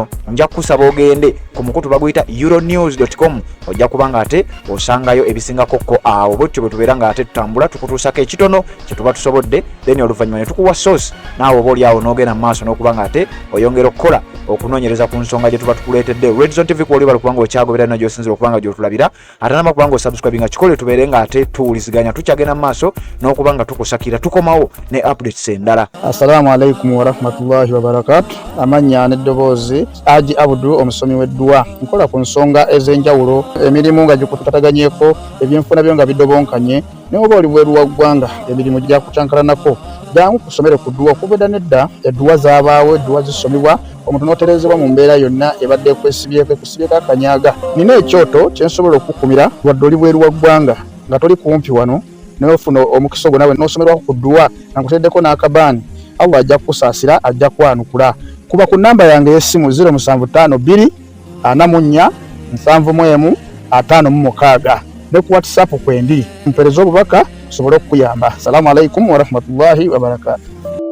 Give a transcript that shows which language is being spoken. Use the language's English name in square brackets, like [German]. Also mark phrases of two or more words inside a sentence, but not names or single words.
[Ganda] Nja kusaba ogende ku mukutu baguyita euronews.com ojja kubanga ate osangayo ebisingako ko awo bwetyo bwe tubeera nga ate tutambula tukutuusako ekitono kye tuba tusobodde, then oluvannyuma ne tukuwa source naawe oba oli awo n'ogenda mu maaso n'okubanga ate oyongera okukola okunoonyereza ku nsonga gye tuba tukuleetedde. Red Zone TV kwoli bali kubanga okyagobera na gy'osinzira okubanga gy'otulabira ate nama kubanga osubscribe nga kikole tubeere nga ate tuwuliziganya tukyagenda mu maaso n'okubanga tukusakira tukomawo ne updates endala. [Arabic] السلام عليكم ورحمة الله وبركاته. [Ganda] Amanya n'eddoboozi Haji Abdul omusomi w'edduwa. Nkola ku nsonga ez'enjawulo, emirimu nga gikutataganyeko, ebyenfuna byo nga bidobonkanye, ne oba oli bweru wa ggwanga emirimu gya kucankalanako. Jangu kusomere ku dduwa okubeda nedda edduwa zaabaawo, edduwa zisomebwa omuntu n'oterezebwa mu mbeera yonna ebadde ekwesibyeko akanyaaga. Nina ekyoto kye nsobola okukumira wadde oli bweru wa ggwanga nga toli kumpi wano n'ofuna omukisa ogwo nawe n'osomerwako ku dduwa nga nkuteddeko n'akabaani. Allah ajja kusaasira, ajja kwanukula. Kuba ku namba yange y'essimu 0752 44 71 56 ne ku WhatsApp kwendi mpereza obubaka sobole okuyamba. [Arabic] السلام عليكم ورحمة الله وبركاته.